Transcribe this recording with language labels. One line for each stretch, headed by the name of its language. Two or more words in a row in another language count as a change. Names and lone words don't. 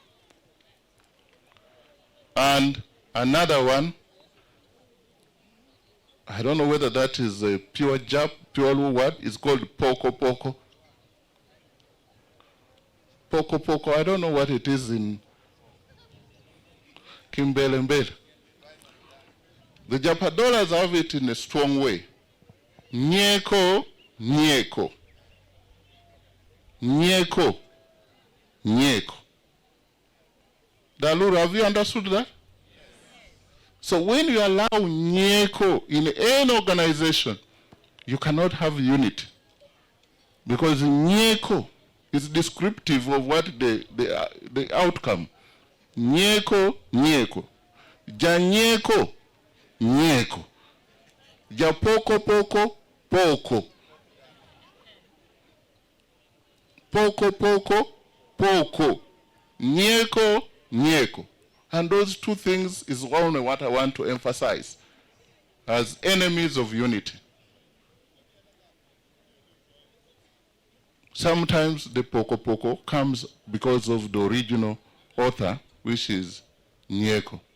English: And another one, I don't know whether that is a pure word, it's called
Alur: Poko Poko. Poko Poko,
English: I don't know what it is in Kimbelembele. The Japadolas have it in a strong way.
Alur: Nyeko, Nyeko. Nyeko, Nyeko. Daluru,
English: have you understood that? So when you allow Nyeko in any organization, you cannot have unity. Because Nyeko is descriptive of what the outcome.
Alur: Nyeko, Nyeko. Janyeko, Nyeko. Ja poko poko, poko. poko, poko, poko, nyeko, nyeko.
English: And those two things is only what I want to emphasize as enemies of unity. Sometimes the
Alur: poko poko
English: comes because of the original author, which is Nyeko.